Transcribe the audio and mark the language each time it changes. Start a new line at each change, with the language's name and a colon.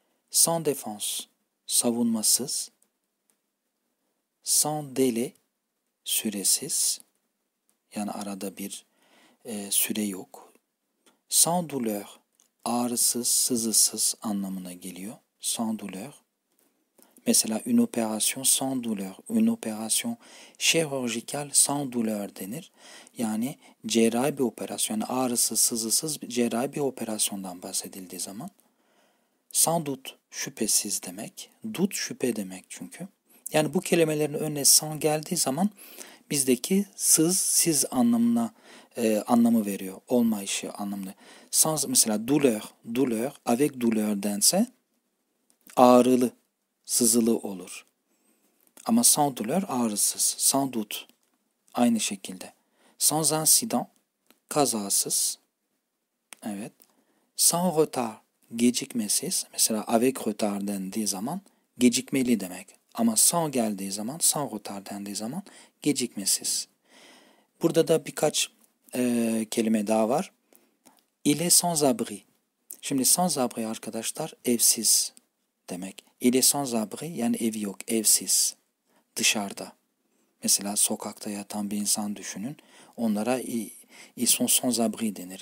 French: Sans défense.
Turkish: Savunmasız.
French: Sans délai.
Turkish: Süresiz. Yani arada bir süre yok.
French: Sans douleur.
Turkish: Ağrısız, sızısız anlamına geliyor.
French: Sans douleur. Mesela une opération sans douleur, une opération chirurgicale sans douleur denir.
Turkish: Yani cerrahi bir operasyon, yani ağrısız, sızısız cerrahi bir operasyondan bahsedildiği zaman.
French: Sans doute,
Turkish: şüphesiz demek. Dut şüphe demek çünkü. Yani bu kelimelerin önüne sans geldiği zaman bizdeki sız, siz anlamı veriyor. Olmayışı anlamını. Sans mesela douleur, douleur,
French: avec douleur
Turkish: dense ağrılı, sızılı olur. Ama
French: sans douleur
Turkish: ağrısız. Sans doute aynı şekilde.
French: Sans incident
Turkish: kazasız. Evet.
French: Sans retard
Turkish: gecikmesiz. Mesela
French: avec retard
Turkish: dendiği zaman gecikmeli demek. Ama sans geldiği zaman,
French: sans retard
Turkish: dendiği zaman gecikmesiz. Burada da birkaç kelime daha var.
French: Il est sans abri.
Turkish: Şimdi
French: sans abri
Turkish: arkadaşlar evsiz demek.
French: Il est sans abri
Turkish: yani evi yok, evsiz, dışarıda. Mesela sokakta yatan bir insan düşünün. Onlara
French: ils sont sans abri
Turkish: denir.